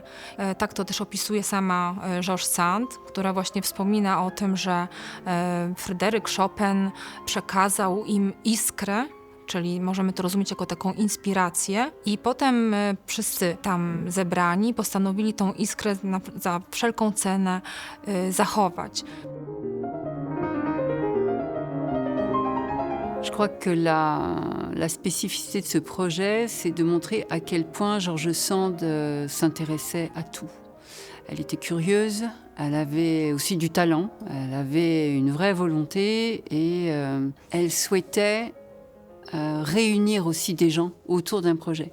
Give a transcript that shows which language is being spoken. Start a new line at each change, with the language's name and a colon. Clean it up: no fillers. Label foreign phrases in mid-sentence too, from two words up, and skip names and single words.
Polish: Tak to też opisuje sama Georges Sand, która właśnie wspomina o tym, że Fryderyk Chopin przekazał im iskrę, czyli możemy to rozumieć jako taką inspirację. I potem wszyscy tam zebrani postanowili tą iskrę za wszelką cenę zachować.
French: Je crois que la spécificité de ce projet, c'est de montrer à quel point Georges Sand s'intéressait à tout. Elle était curieuse, elle avait aussi du talent, elle avait une vraie volonté et elle souhaitait réunir aussi des gens autour d'un projet.